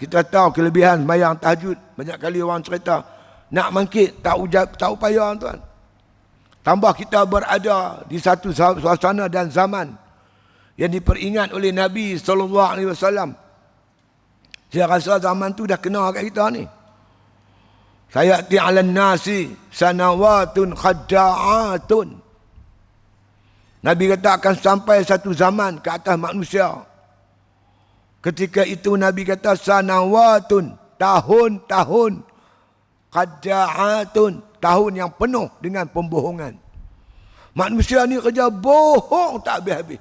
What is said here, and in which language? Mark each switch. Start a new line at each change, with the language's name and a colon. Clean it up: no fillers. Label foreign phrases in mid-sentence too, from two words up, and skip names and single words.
Malay: Kita tahu kelebihan sembahyang tahajud. Banyak kali orang cerita nak mangkit tak upaya tuan. Tambah kita berada di satu suasana dan zaman yang diperingat oleh Nabi SAW. Saya rasa zaman tu dah kena kat kita ni.
Arabic: سيأتي على الناس سنوات خداعات.
Malay: Nabi kata akan sampai satu zaman ke atas manusia. Ketika itu Nabi kata sanawatun, tahun-tahun, khadda'atun, tahun yang penuh dengan pembohongan. Manusia ni kerja bohong tak habis-habis.